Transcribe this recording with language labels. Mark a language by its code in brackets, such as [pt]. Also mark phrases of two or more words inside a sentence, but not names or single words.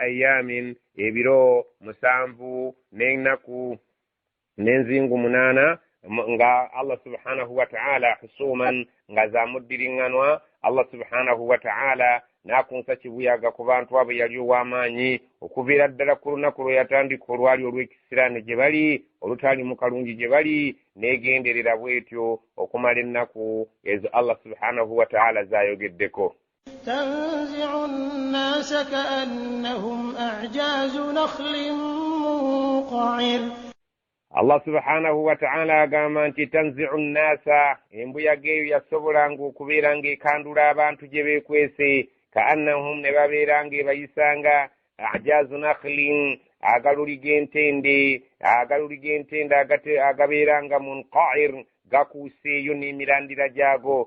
[lg] ayamin ebiro 7 n'ennaku n'enzingu 8 nga [ar] الله سبحانه وتعالى حسوما [lg] nga zamuddiringanwa [ar] الله سبحانه وتعالى [lg] nakunsa kibuyaga ku bantu abo yali ow'amaanyi okuviira ddala ku lunaku lwe yatandika olwali olw'ekisiraani gye bali olutali mu kalungi gye bali neegenderera bwetyo okumala ennaku ezo [ar] الله سبحانه وتعالى [lg] zayogeddeko. [ar] تنزع الناس كأنهم أعجاز نخل منقعر. الله سبحانه وتعالى [lg] agamba nti [ar] تنزع الناس [lg] embuyaga eyo yasobolanga okubeera ng'ekandula abantu gye beekwese kaannahum ne babeera ng'ebayisanga [ar] أعجاز نخل [lg] agaluli g'entende agabeeranga munqa'ir gakuuseeyo n'emirandira gyago.